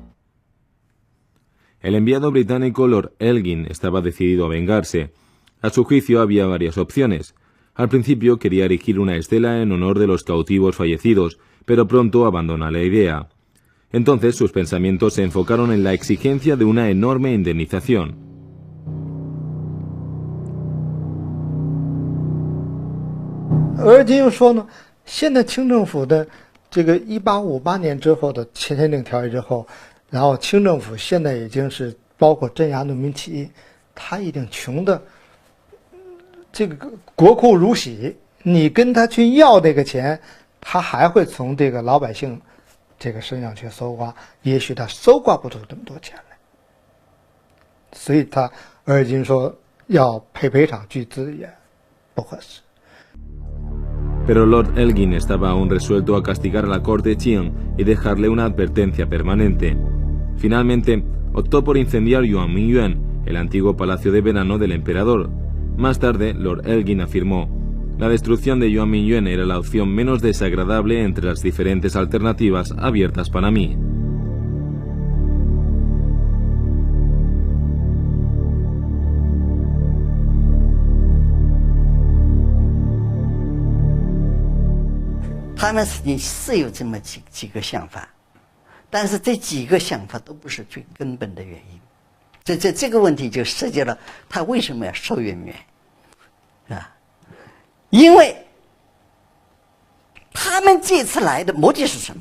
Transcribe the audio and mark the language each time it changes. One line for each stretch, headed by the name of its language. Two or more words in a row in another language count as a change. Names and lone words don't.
Spanish: El enviado británico Lord Elgin estaba decidido a vengarse. A su juicio había varias opciones. Al principio quería erigir una estela en honor de los cautivos fallecidos, pero pronto abandonó la idea. Entonces sus pensamientos se enfocaron en la exigencia de una enorme indemnización.
Chinese: Elgin说呢，现在清政府的这个1858年之后的签订条约之后，然后清政府现在已经是包括镇压农民起义，他已经穷的这个国库如洗，你跟他去要这个钱，他还会从这个老百姓这个身上去搜刮，也许他搜刮不出这么多钱来，所以他尔金说要赔偿巨资也不合适。
Spanish: Pero Lord Elgin estaba aún resuelto a castigar a la corte Qing y dejarle una advertencia permanente. Finalmente, optó por incendiar Yuan Mingyuan, el antiguo palacio de verano del emperador. Más tarde, Lord Elgin afirmó: la destrucción de Yuan Mingyuan era la opción menos desagradable entre las diferentes alternativas abiertas para mí.
Chinese: Ellos 是有这么几个想法，但是这几个想法都不是最根本的原因。这个问题就涉及了他为什么要收圆明园，啊？因为他们这次来的目的是什么？